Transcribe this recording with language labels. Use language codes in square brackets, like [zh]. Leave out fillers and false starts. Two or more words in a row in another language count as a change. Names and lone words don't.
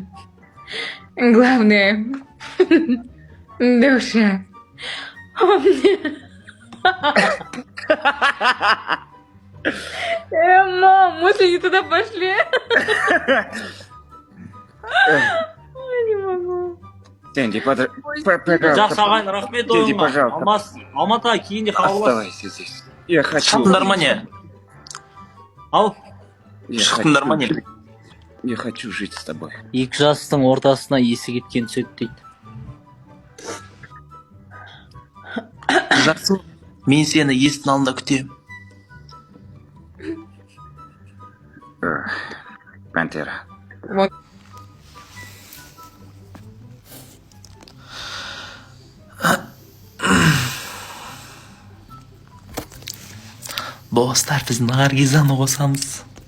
[ru] Главное... Душа. Мам, мысли не туда пошли. Ой, не могу. Сэнди, [kk] Жақсы [ru] пожалуйста. [kk] ағайын, рахмет Сенди, ойыңа. [ru] пожалуйста. [kk] Алмас, Алматыға кейінде хабарлас. [ru] Оставайся здесь. Я хочу. [kk] Шықтыңдар ма не? Ал, [ru] Я [kk] Шықтыңдар ма не? [ru] хочу- Я хочу жить с тобой. [kk] екі жастың ортасына есі кеткен түседі дейді. Жақсы. Мен сені есіктің алдында күтемін. Пантера. Вот. Достар, біз Наргизаны қосамыз.